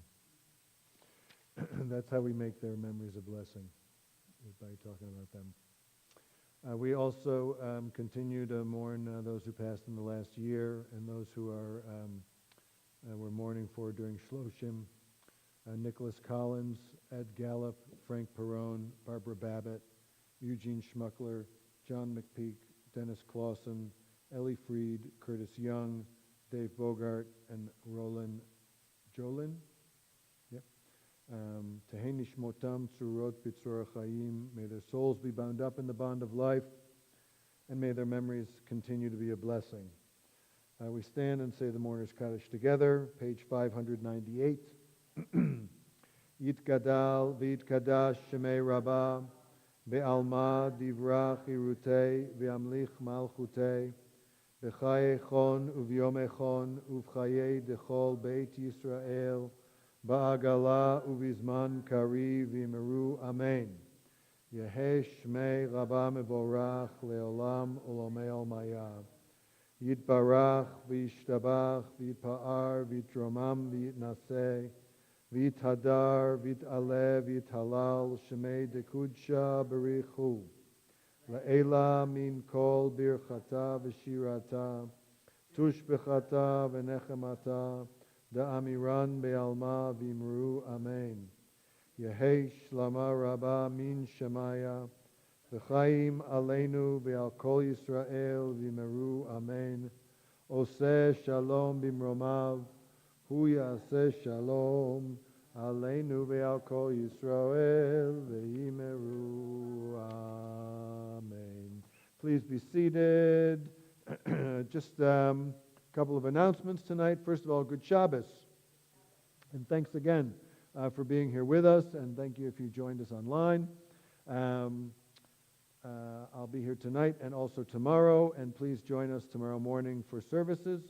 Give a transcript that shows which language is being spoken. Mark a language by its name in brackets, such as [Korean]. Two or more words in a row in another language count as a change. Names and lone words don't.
[English] That's how we make their memories a blessing, is by talking about them. We also continue to mourn those who passed in the last year and those who are we're mourning for during Shloshim. Nicholas Collins, Ed Gallup, Frank Perrone, Barbara Babbitt, Eugene Schmuckler, John McPeak, Dennis Clausen, Ellie Freed, Curtis Young, Dave Bogart, and Roland Jolin. Yep. [Hebrew] תהי נשמתם צרורה בצרור החיים. [English] May their souls be bound up in the bond of life, and may their memories continue to be a blessing. We stand and say the Mourner's Kaddish together, page 598. [Aramaic] יתגדל ויתקדש שמה רבא, בעלמא די ברא כרעותה, וימליך מלכותה, בחייכון וביומיכון, ובחיי דכל בית ישראל, בעגלא ובזמן קריב ואמרו אמן. יהא שמה רבא מברך לעלם ולעלמי עלמיא. יתברך וישתבח ויתפאר ויתרומם ויתנשא, ויתהדר, ויתעלה, ויתהלל, שמה דקודשא בריך הוא. לעלא מן כל ברכתא ושירתא, תשבחתא ונחמתא, דאמירן בעלמא ואמרו אמן. יהא שלמא רבא מן שמיא, וחיים עלינו ועל כל ישראל ואמרו אמן. [Hebrew] עושה שלום במרומיו, הוא יעשה שלום עלינו ועל כל ישראל ואמרו. [English] Amen. Please be seated. Just a couple of announcements tonight. First of all, good Shabbos. And thanks again for being here with us, and thank you if you joined us online. I'll be here tonight and also tomorrow, and please join us tomorrow morning for services.